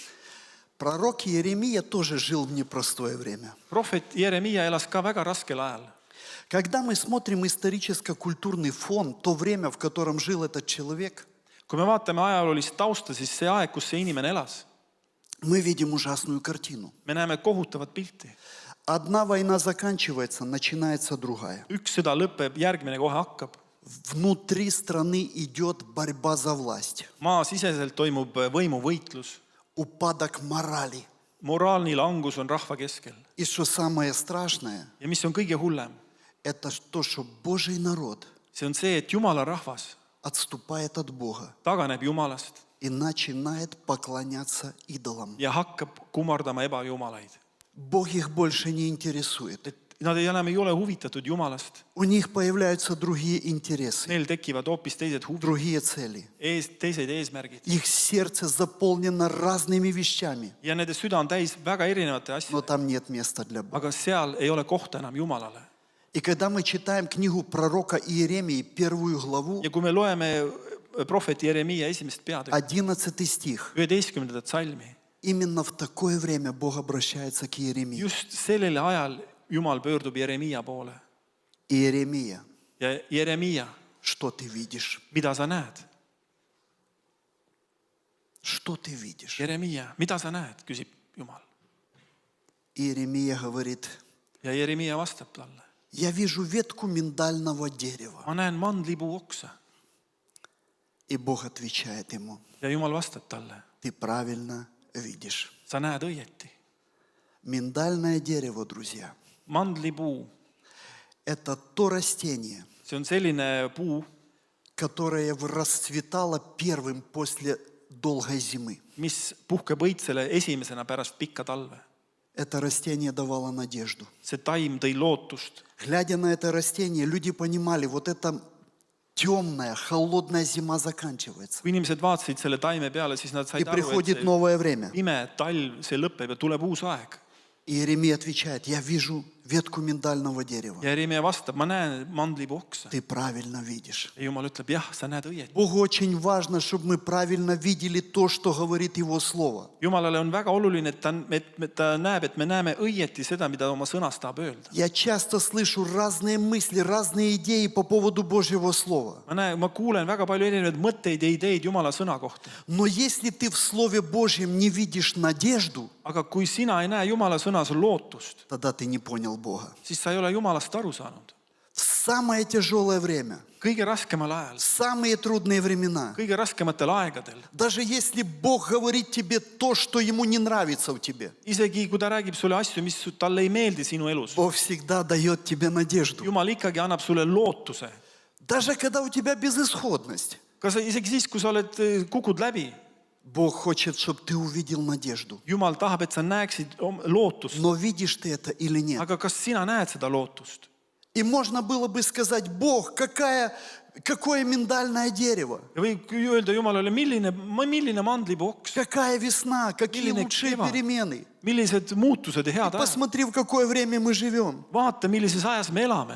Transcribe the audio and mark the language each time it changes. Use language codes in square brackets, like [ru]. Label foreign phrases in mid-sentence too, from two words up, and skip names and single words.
[ru] Пророк Иеремия тоже жил в непростое время. [et] prohvet Jeremiia elas ka väga raskel ajal. [ru] Когда мы смотрим историческо-культурный фон, то время, в котором жил этот человек, [et] kui me vaatame ajaloolist tausta, siis see aeg, kus see inimene elas, [ru] мы видим ужасную картину. [et] me näeme kohutavat pilti. [ru] Одна война заканчивается, начинается другая. [et] üks sõda lõpeb, järgmine kohe hakkab. [ru] Внутри страны идет борьба за власть, [et] maasiseselt toimub võimuvõitlus. [ru] упадок морали. [et] moraalne langus on rahva keskel. [ru] И что самое страшное, [et] ja mis on kõige hullem, [ru] это то, что Божий народ [et] see on see, et Jumala rahvas [ru] отступает от Бога [et] taganeb Jumalast [ru] и начинает поклоняться идолам. [et] ja hakkab kummardama ebajumalaid. [ru] Бог их больше не интересует. [et] et nad enam ei ole huvitatud Jumalast. [ru] У них появляются другие интересы, [et] Neil tekivad hoopis teised huvid, [ru] другие цели. [et] teised eesmärgid. [ru] Их сердце заполнено разными вещами, [et] ja nende süda on täis väga erinevate [ru] но [et] asjadega, [ru] там нет места для Бога. [et] aga seal ei ole kohta enam Jumalale. [ru] И когда мы читаем книгу пророка Иеремии, 1 главу, [et] ja kui me loeme prohvet Jeremiia 1. peatükki, [ru] 11 стих, [et] 11. salmi, [ru] именно в такое время Бог обращается к Иеремии. [et] just sellel ajal Jumal pöördub Jeremiia poole. [ru] Иеремия, [et] ja Jeremiia, [ru] что ты видишь? [et] mida sa näed? [ru] Что ты видишь? [et] Jeremiia, mida sa näed, küsib Jumal. [ru] Иеремия говорит, [et] ja Jeremiia vastab talle, [ru] я вижу ветку миндального дерева. [et] ma näen mandlipuu oksa. [ru] И Бог отвечает ему, [et] ja Jumal vastab talle, [ru] ты правильно видишь. [et] sa näed õieti. [ru] Миндальное дерево, друзья, [et] mandlipuu, [ru] это то растение, [et] see on selline puu, [ru] которое расцветало первым после долгой зимы. [et] mis puhkeb õitsele esimesena pärast pikka talve. [ru] Это растение давало надежду. [et] see taim tõi lootust. [ru] Глядя на это растение, люди понимали, вот эта темная, холодная зима заканчивается. [et] kui inimesed vaatasid selle taime peale, siis nad [ru] И [et] said aru, [ru] приходит [et] et [ru] новое время. [et] see pime talv, see lõpeb ja tuleb uus aeg. [ru] Иеремия отвечает, я вижу ветку миндального дерева. [et] ja Jeremiia vastab, ma näen mandlipuu oksa. [ru] Ты правильно видишь. [et] ja Jumal ütleb, jah, sa näed õieti. [ru] Богу очень важно, чтобы мы правильно видели то, что говорит Его Слово. [et] Jumalale on väga oluline, et ta näeb, et me näeme õieti seda, mida oma sõnas tahab öelda. [ru] Я часто слышу разные мысли, разные идеи по поводу Божьего Слова. [et] ma kuulen väga palju erinevaid mõtteid ja ideid Jumala sõna kohta. [ru] Но если ты в Слове Божьем не видишь надежду, [et] aga kui sina ei näe Jumala sõnas lootust, [ru] тогда ты не понял Бога. [et] siis sa ei ole Jumalast aru saanud. [ru] В самое тяжелое время, [et] kõige raskemal ajal, [ru] в самые трудные времена, [et] kõige raskematel aegadel, [ru] даже если Бог говорит тебе то, что Ему не нравится в тебе, [et] isegi kui ta räägib sulle asju, mis talle ei meeldi sinu elus, [ru] Бог всегда дает тебе надежду. [et] Jumal ikkagi annab sulle lootuse. [ru] Даже когда у тебя безысходность, [et] kas isegi siis, kui sa kukud läbi, [ru] Бог хочет, чтобы ты увидел надежду. [et] Jumal tahab, et sa näeksid lootust. [ru] Но видишь ты это или нет? [et] Aga kas sina näed seda lootust? [ru] И можно было бы сказать, Бог, какое миндальное дерево, [et] Ja võib öelda Jumalale, milline mandlipoks, [ru] какая весна, какие [et] Milline [ru] лучшие [et] kevad. [ru] перемены. [et] millised muutused ja head ajad. [ru] Посмотри, в какое время мы живем. [et] Vaata, millises ajas me elame.